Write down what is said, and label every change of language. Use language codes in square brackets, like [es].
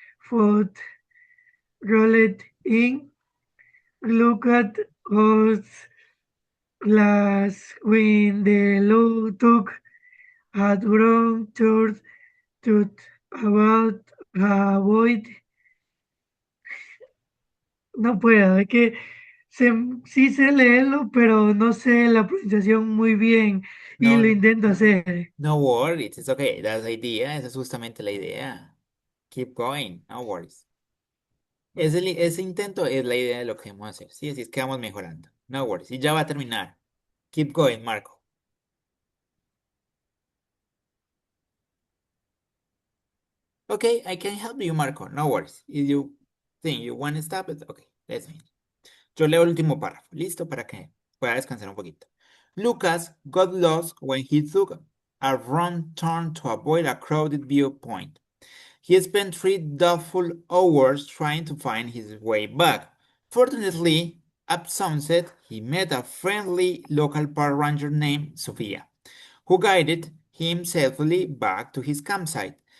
[en] Foot rolled in. Look at us last when the law took a wrong turn to about avoid. [es] No puedo, es que sí sé leerlo, pero no sé la pronunciación muy bien y lo intento hacer. [en] no worries, it's okay. That's the idea. [es] Esa es justamente la idea. [en] Keep going, no worries. [es] Ese intento es la idea de lo que vamos a hacer. Sí, así es que vamos mejorando. [en] No worries. [es] Y ya va a terminar. [en] Keep going, Marco. Okay, I can help you, Marco. No worries. If you think you want to stop it, okay, let's finish. [es] Yo leo el último párrafo. Listo para que pueda descansar un poquito. [en] Lucas got lost when he took a wrong turn to avoid a crowded viewpoint. He spent 3 doubtful hours trying to find his way back. Fortunately, at sunset, he met a friendly local park ranger named Sofia, who guided him safely back to his campsite.